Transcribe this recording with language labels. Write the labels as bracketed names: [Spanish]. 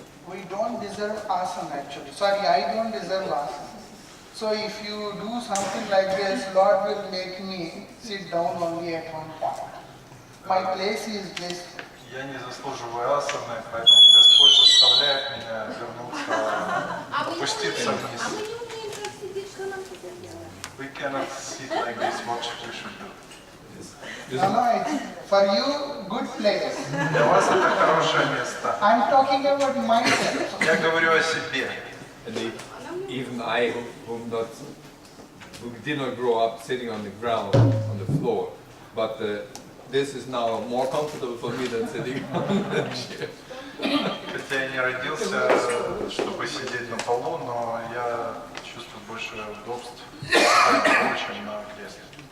[English] We don't deserve asana actually. Sorry, I don't deserve asana. So if you do something like this, Lord will make me sit down only at one point. My place is blissful. [Russian] Я не заслуживаю асаны, поэтому Господь заставляет меня вернуться, опуститься вниз. А мы не умеем так сидеть, что нам теперь делать? [English] We cannot sit like this, what we should do. No, no, it's for you, good place. [Russian] Для вас это хорошее место. [English] I'm talking about myself. [Russian] Я говорю о себе. [English] And even I, who did not grow up sitting on the ground, on the floor, but this is now more comfortable for me than sitting on the chair. [Russian] Хотя я не родился, чтобы сидеть на полу, но я чувствую больше удобств на полу, чем на кресле.